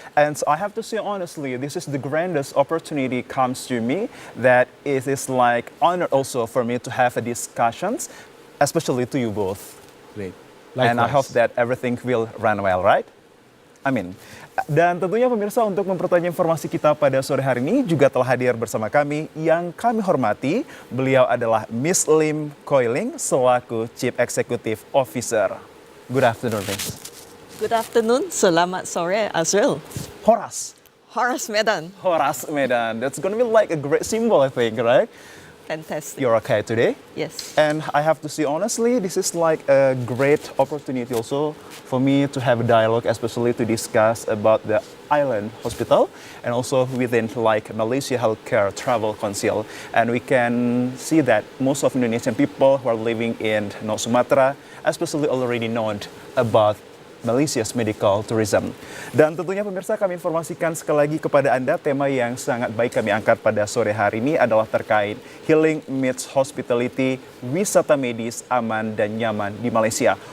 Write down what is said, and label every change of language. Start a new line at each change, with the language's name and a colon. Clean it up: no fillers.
English: And so I have to say honestly, this is the grandest opportunity comes to me that it is like honor also for me to have a discussions, especially to you both. Great. And I hope Likewise. that everything will run well, right?
Indonesian: Amin. Dan tentunya pemirsa untuk mempertanya informasi kita pada sore hari ini juga telah hadir bersama kami yang kami hormati. Beliau adalah Miss Lim Koiling selaku Chief Executive Officer.
English: Good afternoon, Miss. Good afternoon,
Indonesian: selamat sore
English: Azril.
Batak languages: Horas. Horace Medan, Horas Medan.
English: That's going to be like a great symbol, I think, right? fantastic. You're okay today? Yes. And I have to say honestly, this is like a great opportunity also for me to have a dialogue, especially to discuss about the island hospital and also within like Malaysia Healthcare Travel Council. And we can see that most of Indonesian people who are living in North Sumatra, especially already known about Malaysia's medical tourism.
Indonesian: Dan tentunya pemirsa kami informasikan sekali lagi kepada Anda tema yang sangat baik kami angkat pada sore hari ini adalah terkait Healing Meds Hospitality, wisata medis aman dan nyaman di Malaysia.